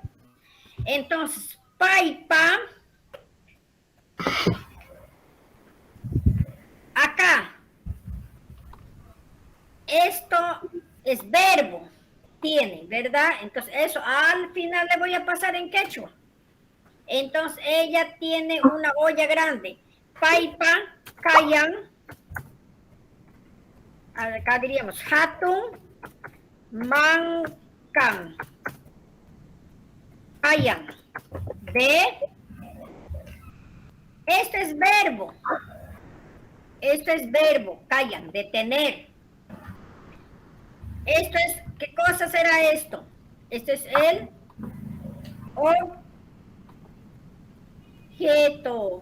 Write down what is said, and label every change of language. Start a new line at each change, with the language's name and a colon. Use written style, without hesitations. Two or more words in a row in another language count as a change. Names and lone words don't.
Spanish: Entonces, paipa, acá, esto es verbo, tiene, ¿verdad? Entonces, eso al final le voy a pasar en quechua. Entonces, ella tiene una olla grande.
Quechua: Paipa, kayan,
Spanish: acá diríamos,
Quechua: hatun, mankan, kayan,
Spanish: de, esto es verbo, kayan, de tener. Esto es, ¿qué cosa será esto? Esto es el objeto.